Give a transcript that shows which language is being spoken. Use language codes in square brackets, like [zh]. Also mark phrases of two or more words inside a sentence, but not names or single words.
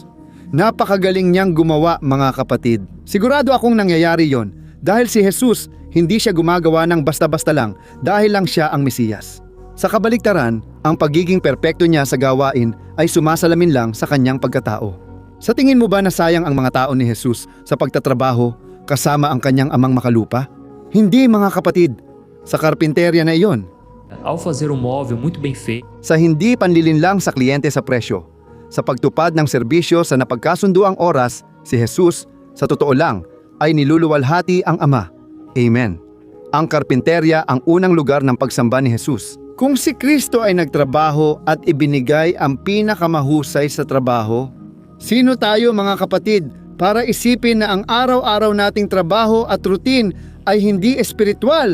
[tl] Napakagaling niyang gumawa, mga kapatid. Sigurado akong nangyayari yon dahil si Jesus hindi siya gumagawa ng basta-basta lang dahil lang siya ang Mesiyas. Sa kabaligtaran, ang pagiging perpekto niya sa gawain ay sumasalamin lang sa kanyang pagkatao. Sa tingin mo ba na sayang ang mga tao ni Jesus sa pagtatrabaho kasama ang kanyang amang makalupa? Hindi, mga kapatid. Sa karpinterya na iyon, [pt] Ao fazer um móvel muito bem feito, [tl] sa hindi panlilinlang sa kliyente sa presyo, sa pagtupad ng serbisyo sa napagkasunduang oras, si Jesus, sa totoo lang, ay niluluwalhati ang Ama. Amen. Ang karpinterya ang unang lugar ng pagsamba ni Jesus. Kung si Kristo ay nagtrabaho at ibinigay ang pinakamahusay sa trabaho, sino tayo, mga kapatid, para isipin na ang araw-araw nating trabaho at routine ay hindi espiritual?